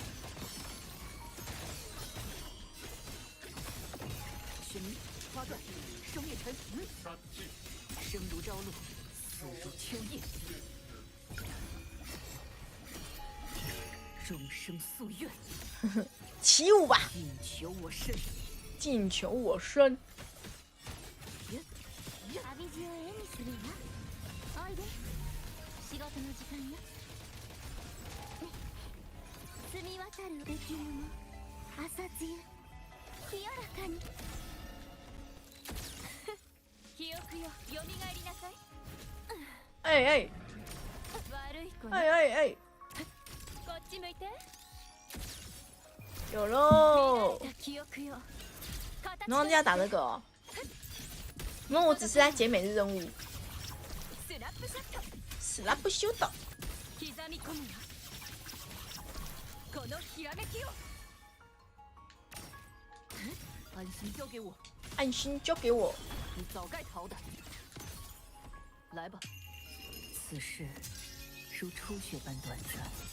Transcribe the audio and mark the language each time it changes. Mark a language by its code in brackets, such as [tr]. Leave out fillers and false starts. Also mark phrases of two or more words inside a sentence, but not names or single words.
[zh] 玄冥花断，生灭尘，生如朝露，死如秋叶。众生夙愿，起舞吧！尽求我身，尽求我身。 [ja] 旅路を絵にするわ。おいで、仕事の時間よ。澄み渡る出来物、朝露、清らかに。記憶 [zh] 哎哎哎哎哎，有喽！然后要打那个哦，因为我只是在解每日任务。 [ja] スラップシュート。 [zh] 安心交给我。安心交给我。你早该逃的。来吧，此事如初雪般短暂。